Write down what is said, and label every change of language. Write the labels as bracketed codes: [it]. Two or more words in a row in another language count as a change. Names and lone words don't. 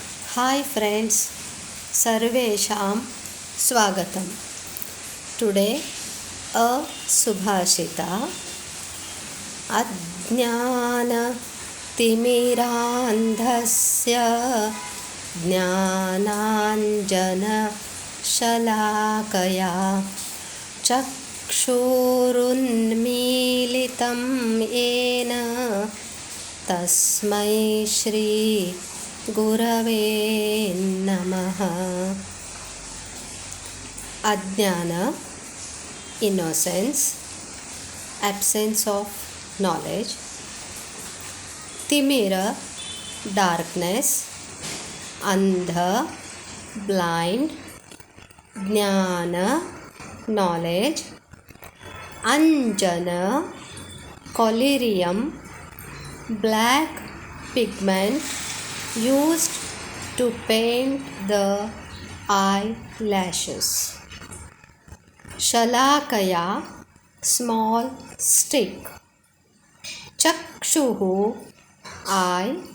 [en] Hi friends, [sa] सर्वेषां स्वागतम्. [en] Today a [sa] Subhashita अज्ञान तिमिरान्धस्य ज्ञानाञ्जन शलाकया चक्षुरुन्मीलितं येन तस्मै श्री ಗುರವೇ ನಮಃ. ಅಜ್ಞಾನ, [en] innocence, absence of knowledge. ತಿಮಿರ, ಡಾರ್ಕ್ನೆಸ್, ಅಂಧ, ಬ್ಲೈಂಡ್. ಜ್ಞಾನ, ನಾಲೆಡ್ಜ್. ಅಂಜನ, collyrium, black pigment used to paint the eyelashes. Shalakaya, small stick. Chakshuhu, eye.